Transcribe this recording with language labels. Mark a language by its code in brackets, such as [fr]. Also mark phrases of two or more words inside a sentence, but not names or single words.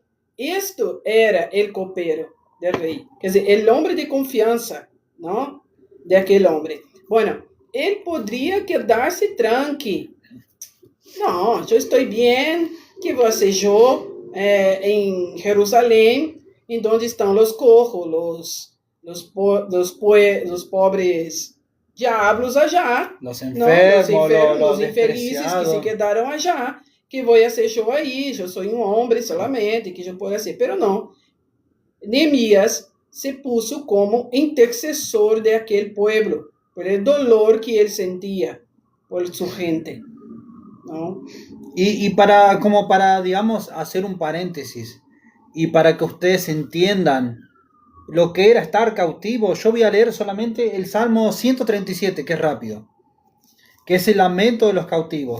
[pt] Isto era o copeiro del rei, quer dizer, o homem de confiança, não, de aquele homem. Bueno, ele poderia quedar-se tranquilo. Não, eu estou bem, que você eu em Jerusalém, em onde estão os cojos, os pobres [es] diablos allá, los enfermos, [pt] los infelizes que se quedaram allá, que vou ser eu aí, eu sou homem solamente, que eu posso ser, pero não. [es] Nehemías se puso como intercessor de aquele pueblo, por el dolor que [pt] ele sentia [es] por su gente, ¿no? Y como para, digamos, hacer un paréntesis, y para que ustedes entiendan lo que era estar cautivo, yo voy a leer solamente el Salmo 137, que es rápido, que es el lamento de los cautivos.